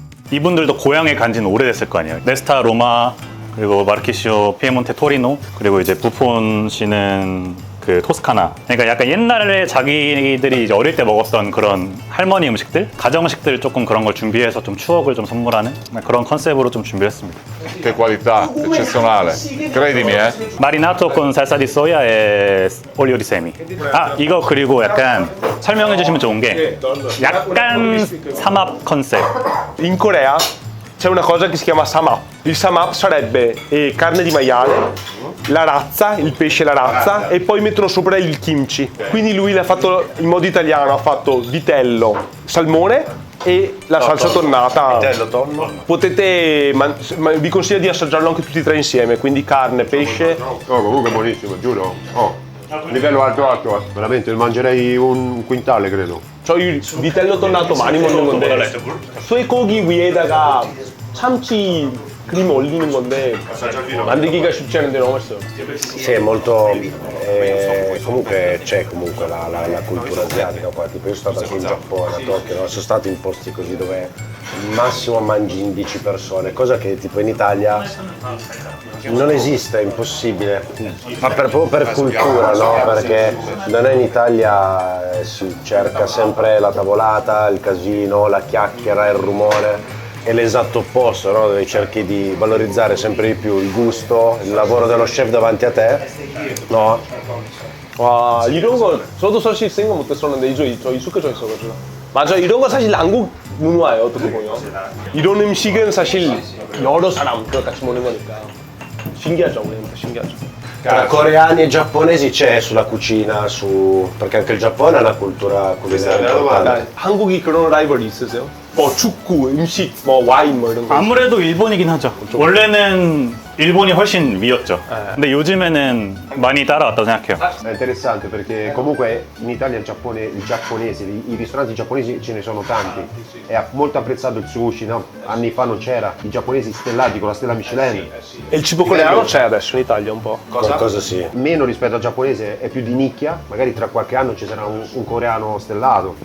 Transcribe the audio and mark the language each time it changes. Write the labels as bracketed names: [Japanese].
[Korean] 이분들도 고향에 간지는 오래됐을 거 아니에요. 네스타 로마, 그리고 마르키시오 피에몬테 토리노, 그리고 이제 부폰시는 그 토스카나. 그러니까 약간 옛날에 자기들이 이제 어릴 때 먹었던 그런 할머니 음식들, 가정 음식들 조금 그런 걸 준비해서 좀 추억을 좀 선물하는 그런 컨셉으로 좀 준비했습니다. [Italian] Che qualità, eccezionale. Credimi, 마리나토 con salsa di soia e olio di semi. [Korean] 아, 이거 그리고 약간 설명해 주시면 좋은 게 약간 삼합 컨셉. [Italian] In Corea c'è una cosa che si chiama samap. Il samap sarebbe carne di maiale, la razza, il pesce e la razza, e poi mettono sopra il kimchi. Quindi lui l'ha fatto in modo italiano, ha fatto vitello, salmone e la salsa tonnata. Vitello, tonno. Potete, vi consiglio di assaggiarlo anche tutti e 3 insieme, quindi carne, pesce. Comunque buonissimo, giuro. Livello alto. Veramente, ne mangerei un quintale, credo. [Korean] 저희 vitello tonnato 많이 먹는 건데 쇠고기 위에다가 참치 크림 올리는 건데 만들기가 쉽지 않은데 너무 맛있어요. [Italian] Sì, è molto. Comunque c'è comunque la cultura asiatica qua. Tipo io sono stato anche in Giappone, a Tokyo, no? Sono stato in posti così dove al massimo mangi in 10 persone, cosa che tipo in Italia non esiste, è impossibile. Ma proprio per cultura, no? Perché da noi in Italia si cerca sempre la tavolata, il casino, la chiacchiera, il rumore. È l'esatto opposto, no? Dove cerchi di valorizzare sempre di più il gusto, il lavoro dello chef davanti a te, no? [Korean] 와 이런 거 저도 사실 생각 못했었는데 저 익숙해져 있어가지고 맞아 이런 거 사실 한국 문화예요 어떻게 보면 이런 음식은 사실 여러 사람들 같이 먹는 거니까 신기하죠 우리는 신기하죠 [Italian] Tra coreani e giapponesi c'è sulla cucina, perché anche il Giappone ha una cultura culinaria importante. [Korean] 한국이 그런 라이벌이 있으세요? 뭐 축구, 음식, 뭐 와인 뭐 이런 거 아무래도 일본이긴 하죠. 원래는 일본이 훨씬 위였죠. 근데 요즘에는 많이 따라왔다고 생각해요. [Italian] È interessante perché comunque in Italia il giapponese, i ristoranti giapponesi ce ne sono tanti. È molto apprezzato il sushi, no? Anni fa non c'era. I giapponesi stellati con la stella Michelin. E il cibo coreano c'è adesso in Italia un po'. Qualcosa sì. Meno rispetto al giapponese, è più di nicchia. Magari tra qualche anno ci sarà un coreano stellato.